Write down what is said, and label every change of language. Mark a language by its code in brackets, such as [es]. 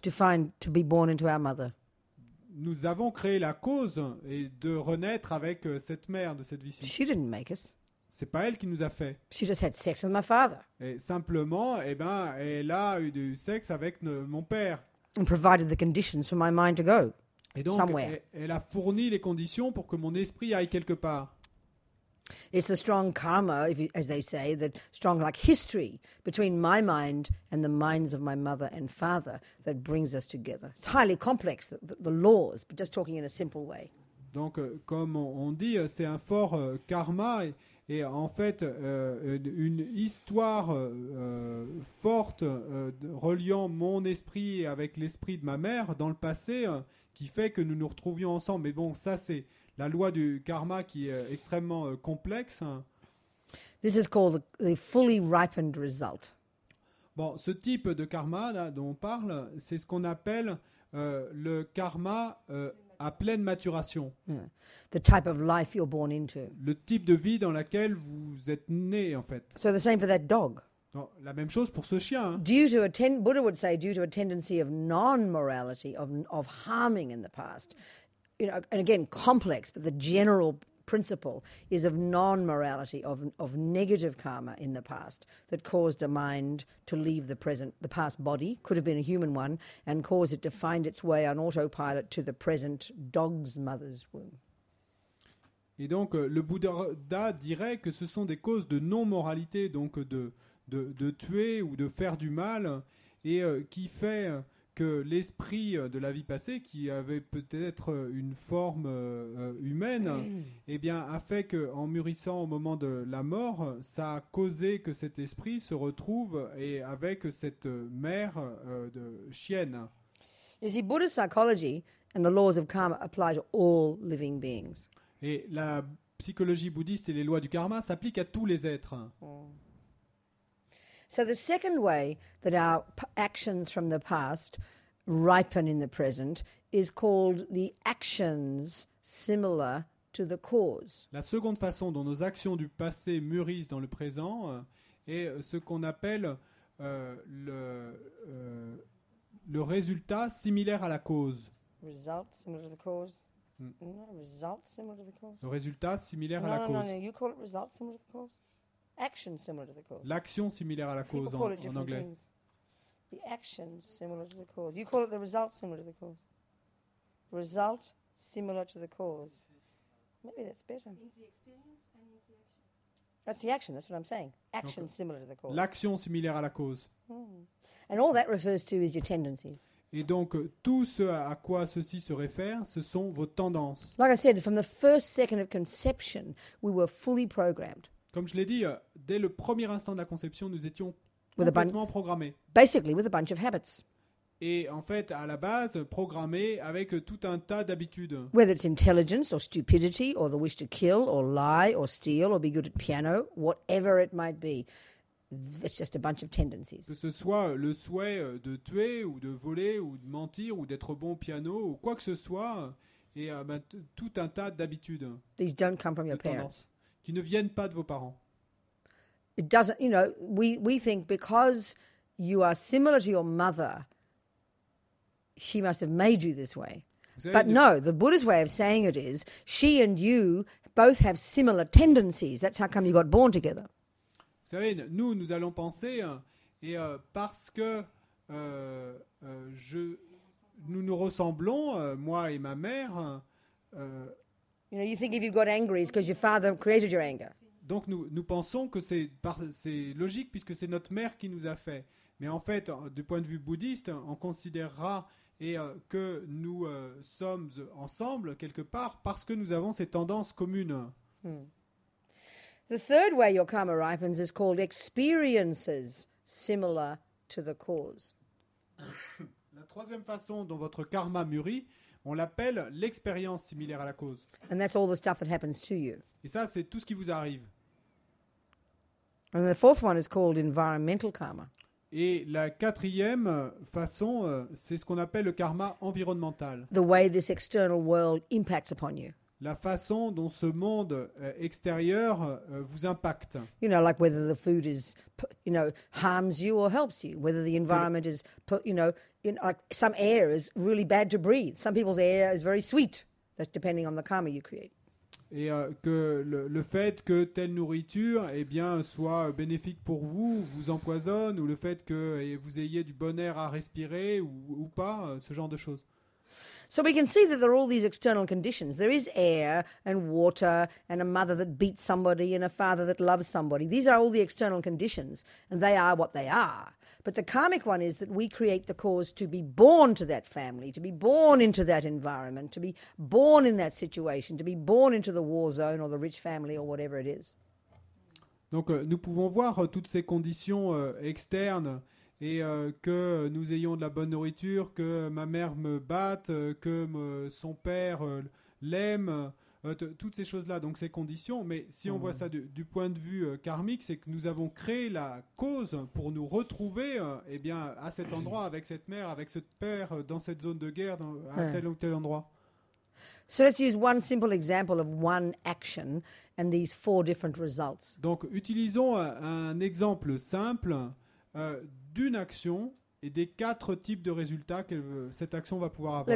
[en] To be born into our mother. [fr] Nous avons créé la cause et de renaître avec cette mère de cette vie-ci. [en] She didn't make us. [fr] C'est pas elle qui nous a fait. [en] She just had sex with my father. [fr] Et simplement, elle a eu du sexe avec mon père. [en] And provided the conditions for my mind to go. [fr] Et donc, elle a fourni les conditions pour que mon esprit aille quelque part. [en] It's the strong karma, as they say, that strong like history between my mind and the minds of my mother and father that brings us together. It's highly complex, the laws, but just talking in a simple way. [fr] Donc, comme on dit, c'est un fort karma et en fait une histoire forte reliant mon esprit avec l'esprit de ma mère dans le passé qui fait que nous nous retrouvions ensemble. Mais bon, ça c'est la loi du karma qui est extrêmement complexe. [en] This is called the fully ripened result. [fr] Bon, ce type de karma là, dont on parle, c'est ce qu'on appelle le karma à pleine maturation. [en] Yeah. The type of life you're born into. [fr] Le type de vie dans laquelle vous êtes né, en fait. [en] So the same for that dog. [fr] Non, la même chose pour ce chien. Hein. [en] Buddha would say, due to a tendency of non-morality, of harming in the past, and again, complex, but the general principle is of non-morality, of negative karma in the past that caused a mind to leave the past body, could have been a human one, and cause it to find its way on autopilot to the present dog's mother's womb. [fr] Et donc, le Bouddha dirait que ce sont des causes de non-moralité, donc de tuer ou de faire du mal, et qui fait que l'esprit de la vie passée, qui avait peut-être une forme humaine, eh bien, a fait qu'en mûrissant au moment de la mort, ça a causé que cet esprit se retrouve et avec cette mère de chienne. [en] You see, Buddhist psychology and the laws of karma apply to all living beings. [fr] Et la psychologie bouddhiste et les lois du karma s'appliquent à tous les êtres. [en] So the second way that our actions from the past ripen in the present is called the actions similar to the cause. [fr] La seconde façon dont nos actions du passé mûrissent dans le présent est ce qu'on appelle le résultat similaire à la cause. [en] Result similar to the cause. No, result similar to the cause. [fr] Le résultat similaire à la cause. [en] No, you call it result similar to the cause. Action similar to the cause. [fr] L'action similaire à la cause en anglais. [en] Things. The action similar to the cause. You call it the result similar to the cause. Result similar to the cause. Maybe that's better. Means the experience and means the action. That's the action, that's what I'm saying. Action similar to the cause. [fr] L'action similaire à la cause. [en] And all that refers to is your tendencies. [fr] Et donc, tout ce à quoi ceci se réfère, ce sont vos tendances. [en] Like I said, from the first second of conception, we were fully programmed. [fr] Comme je l'ai dit, dès le premier instant de la conception, nous étions complètement programmés. [en] Basically, with a bunch of habits. [fr] Et en fait, à la base, programmés avec tout un tas d'habitudes. [en] Whether it's intelligence or stupidity or the wish to kill or lie or steal or be good at piano, whatever it might be, it's just a bunch of tendencies. [fr] Que ce soit le souhait de tuer ou de voler ou de mentir ou d'être bon au piano ou quoi que ce soit, et tout un tas d'habitudes. [en] These don't come from your parents. [fr] Qui ne viennent pas de vos parents. [en] It doesn't, we think because you are similar to your mother, she must have made you this way. But no, the Buddha's way of saying it is, she and you both have similar tendencies. That's how come you got born together. [fr] savez, nous allons penser, parce que nous nous ressemblons, moi et ma mère, [en] You think if you got angry, it's because your father created your anger. [fr] donc nous pensons que c'est logique puisque c'est notre mère qui nous a fait. Mais en fait, du point de vue bouddhiste, on considérera que nous sommes ensemble quelque part parce que nous avons ces tendances communes. [en] The third way your karma ripens is called experiences similar to the cause. [fr] La troisième façon dont votre karma mûrit, on l'appelle l'expérience similaire à la cause. [en] And that's all the stuff that happens to you. [fr] Et ça, c'est tout ce qui vous arrive. [en] And the fourth one is called environmental karma. [fr] Et la quatrième façon, c'est ce qu'on appelle le karma environnemental. [en] The way this external world impacts upon you. [fr] La façon dont ce monde extérieur vous impacte. [en] You know, like whether the food is, harms you or helps you. Whether the environment is, like some air is really bad to breathe. Some people's air is very sweet. That's depending on the karma you create. [fr] Et que le fait que telle nourriture soit bénéfique pour vous, vous empoisonne, ou le fait que vous ayez du bon air à respirer ou pas, ce genre de choses. [en] So we can see that there are all these external conditions. There is air and water and a mother that beats somebody and a father that loves somebody. These are all the external conditions, and they are what they are. But the karmic one is that we create the cause to be born to that family, to be born into that environment, to be born in that situation, to be born into the war zone or the rich family or whatever it is. [fr] Donc nous pouvons voir toutes ces conditions externes et que nous ayons de la bonne nourriture, que ma mère me batte, que son père l'aime, toutes ces choses-là, donc ces conditions. Mais si on voit ça du point de vue karmique, c'est que nous avons créé la cause pour nous retrouver à cet endroit, avec cette mère, avec ce père, dans cette zone de guerre, à tel ou tel endroit. [en] So let's use one simple example of one action and these 4 different results. [fr] Donc utilisons un exemple simple d'une action et des 4 types de résultats que cette action va pouvoir avoir.